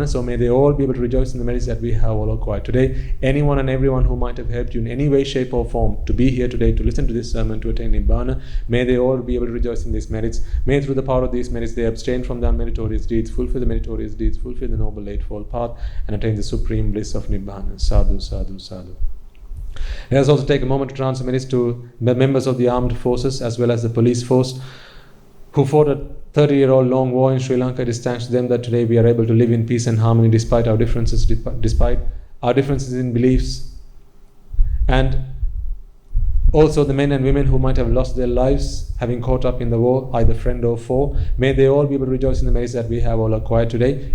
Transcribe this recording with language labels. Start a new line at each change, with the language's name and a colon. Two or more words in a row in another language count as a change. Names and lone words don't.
English: So may they all be able to rejoice in the merits that we have all acquired today. Anyone and everyone who might have helped you in any way, shape or form to be here today to listen to this sermon to attain Nibbana, may they all be able to rejoice in these merits. May through the power of these merits they abstain from the unmeritorious deeds, fulfill the meritorious deeds, fulfill the Noble Eightfold Path, and attain the Supreme Bliss of Nibbana.
Pali: Sadhu, sadhu, sadhu.
English: Let us also take a moment to transfer merits to the members of the armed forces as well as the police force who fought a 30-year-old long war in Sri Lanka. It is thanks to them that today we are able to live in peace and harmony despite our differences, despite our differences in beliefs. And also the men and women who might have lost their lives having caught up in the war, either friend or foe, may they all be able to rejoice in the merits that we have all acquired today.